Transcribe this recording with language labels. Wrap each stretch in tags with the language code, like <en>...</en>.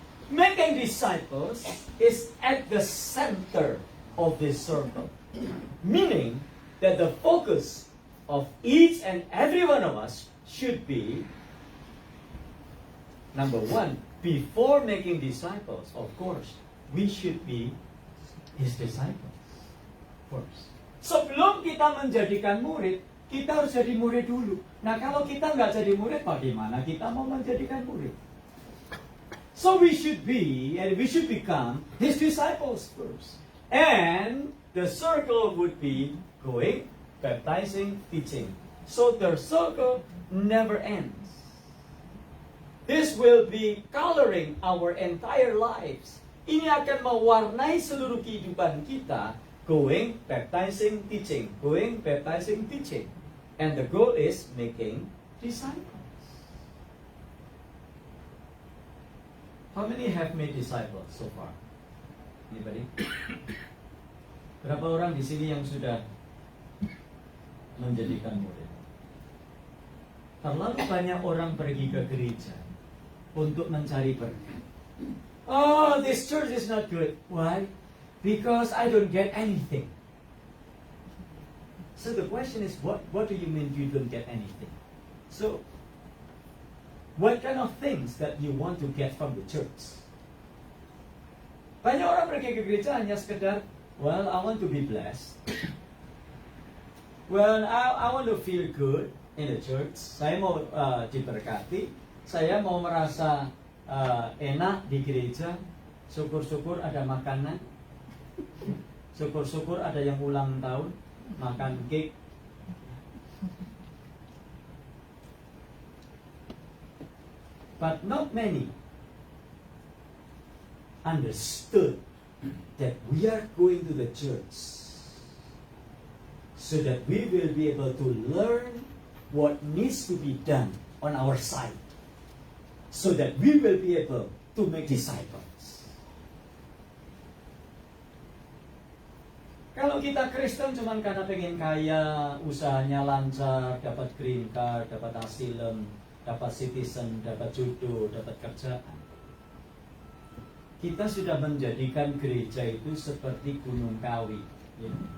<en>Making disciples is at the center of this circle, meaning that the focus of each and every one of us should be, number one, before making disciples, of course, we should be His disciples first.</en> <id>Sebelum kita menjadikan murid, kita harus jadi murid dulu. Nah, kalau kita nggak jadi murid, bagaimana kita mau menjadikan murid?</id> <en>So we should be, and we should become His disciples first. And the circle would be going, baptizing, teaching. So the circle never ends. This will be coloring our entire lives.</en> <id>Ini akan mewarnai seluruh kehidupan kita.</id> <en>Going, baptizing, teaching. Going, baptizing, teaching. And the goal is making disciples. How many have made disciples so far? Anybody?</en> <id>Berapa orang di sini yang sudah menjadikan murid? Terlalu banyak orang pergi ke gereja untuk mencari berkat.</id> <en>Oh, this church is not good. Why? Because I don't get anything. So the question is, what do you mean you don't get anything? So, what kind of things that you want to get from the church?</en> <id>Banyak orang pergi ke gereja hanya sekedar,</id> <en>well, I want to be blessed. Well, I want to feel good in the church.</en> <id>Saya mau diberkati. Saya mau merasa enak di gereja. Syukur-syukur ada makanan. Syukur-syukur ada yang ulang tahun, makan cake.</id> <en>But not many understood that we are going to the church so that we will be able to learn what needs to be done on our side, so that we will be able to make disciples.</en> <id>Kalau kita Kristen cuma karena pengen kaya, usahanya lancar, dapat green card, dapat asylum, dapat citizen, dapat jodoh, dapat kerjaan, kita sudah menjadikan gereja itu seperti Gunung Kawi, ya.</id>